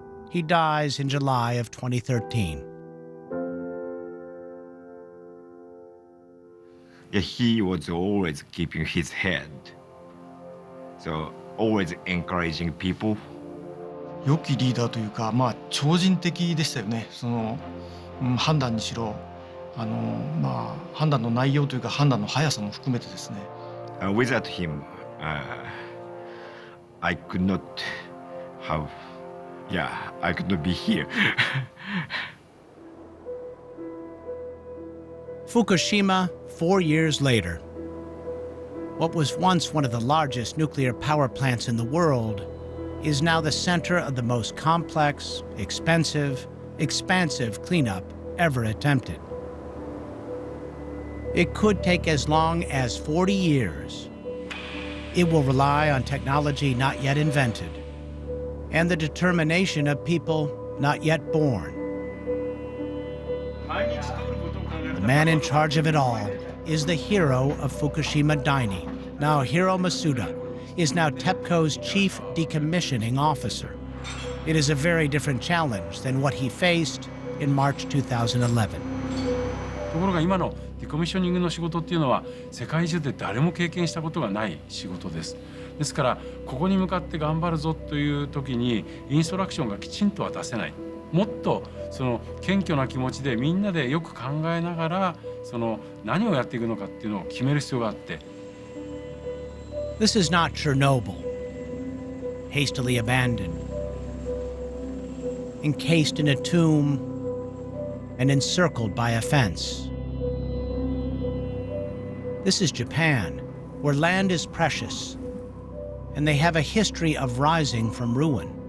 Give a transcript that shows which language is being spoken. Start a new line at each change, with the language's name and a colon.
English: He dies in July of 2013. Yeah, he was always keeping his head. So always encouraging people.
Japanese: 良きリーダーというか、超人的でしたよね。判断にしろ、判断の内容というか判断の速さも含めてですね。
English: Without him, I could not have, I could not be here. Fukushima, 4 years later. What was once one of the largest nuclear power plants in the world is now the center of the most complex, expensive, expansive cleanup ever attempted. It could take as long as 40 years. It will rely on technology not yet invented and the determination of people not yet born. The man in charge of it all is the hero of Fukushima Daini, Naohiro Masuda, is now TEPCO's chief decommissioning officer. It is a very different challenge than what he faced in March 2011.
Japanese: ところが今のディコミッショニングの仕事っていうのは世界中で誰も経験したことがない仕事です。ですからここに向かって頑張るぞという時にインストラクションがきちんとは出せない。もっとその謙虚な気持ちでみんなでよく考えながら何をやっていくのかっていうのを決める必要があって。
English: This is not Chernobyl, hastily abandoned, encased in a tomb, and encircled by a fence. This is Japan, where land is precious, and they have a history of rising from ruin.